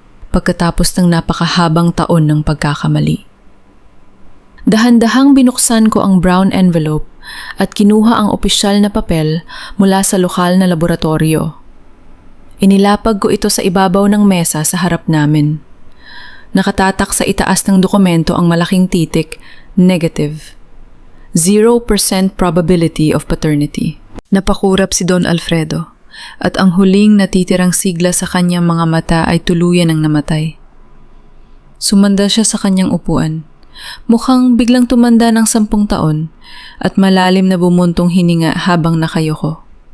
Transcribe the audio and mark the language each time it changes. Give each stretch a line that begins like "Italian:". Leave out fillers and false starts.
Filipino: Pagkatapos ng napakahabang taon ng pagkakamali. Dahan-dahang binuksan ko ang brown envelope at kinuha ang opisyal na papel mula sa lokal na laboratorio. Inilapag ko ito sa ibabaw ng mesa sa harap namin. Nakatatak sa itaas ng dokumento ang malaking titik, negative.
English: 0% probability of paternity.
Filipino: Napakurap si Don Alfredo at ang huling natitirang sigla sa kanyang mga mata ay tuluyan ng namatay. Sumanda siya sa kanyang upuan. Mukhang biglang tumanda ng 10 taon at malalim na bumuntong hininga habang nakayuko.